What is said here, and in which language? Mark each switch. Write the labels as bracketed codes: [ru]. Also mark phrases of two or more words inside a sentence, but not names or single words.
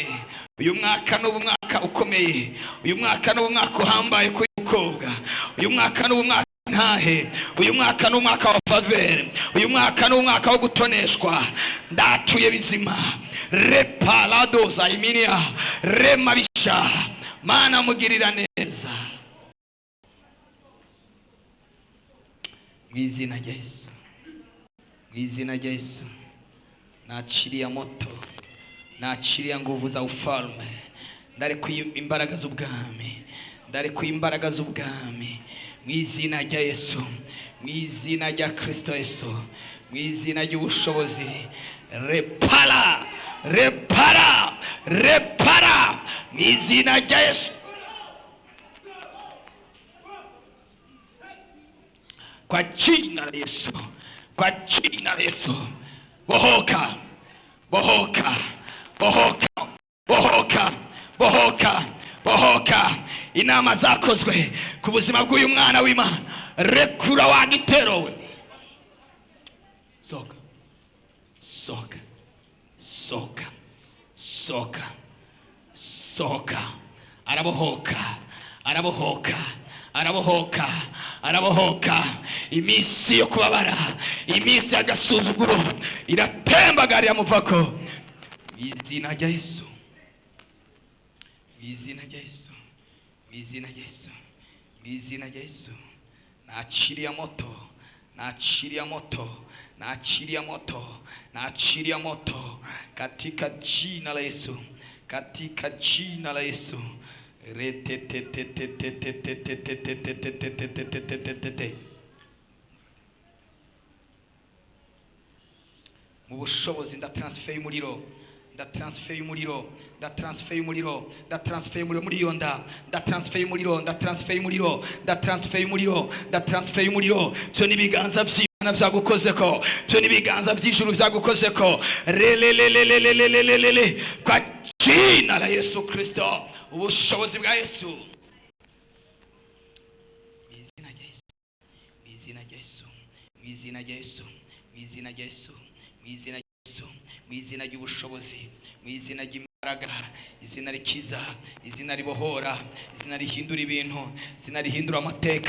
[rw] Uyu mwaka n'ubumwaka ukomeye, uyu mwaka n'ubumwaka uhambaye ku mukobwa, uyu mwaka n'ubumwaka ntahe, uyu mwaka n'umwaka wa favere, uyu mwaka n'umwaka wo gutoneshwa. Ndatuye bizima repalado za iminia remabisha. Mana mugirira neza mu izina rya Yesu. Mu izina rya Yesu [sw] naachilia moto, naachilia nguvu za ufalme. [rw] Ndarekuye imbaraga z'ubwami, ndarekuye imbaraga z'ubwami mu izina rya Yesu, mu izina rya Kristo Yesu, mu izina ry'ubushobozi. Repara, repara, repara mu izina rya Yesu. [sw] Kwa jina la Yesu, kwa jina la Yesu. [rw] Bohoka, bohoka, bohoka, bohoka, bohoka, bohoka. Inama zakozwe ku buzima bw'uyu mwana w'Imana. Rekura wa gitero we. Soka, soka, soka, soka, soka. Arabohoka, arabohoka, arabohoka, arabohoka. Iminsi yo kubabara, iminsi y'agasuzuguro iratembagarira muvako. Izina rya Yesu, izina rya Yesu, izina rya Yesu, izina rya Yesu. [sw] Naachilia moto, naachilia moto, naachilia moto, naachilia moto katika jina la Yesu, katika jina la Yesu. [rw] Mu bushobozi ndatransfer y'umuriro, ndatransfer y'umuriro, ndatransfer y'umuriro, ndatransfer y'umuriro muri iyo nda, ndatransfer y'umuriro, ndatransfer y'umuriro, ndatransfer y'umuriro, ndatransfer y'umuriro. Cyo nibiganza by'Imana byagukozeko, cyo nibiganza by'ijuru byagukozeko. [sw] Relelelelelelelele kwa jina la Yesu Kristo. [rw] Ubushobozi bwa Yesu. Izina rya Yesu, izina rya Yesu, izina rya Yesu, izina rya Yesu, izina rya Yesu, izina ry'ubushobozi, izina ry'imbaraga, izina rikiza, izina ribohora, izina rihindura ibintu, izina rihindura amateka.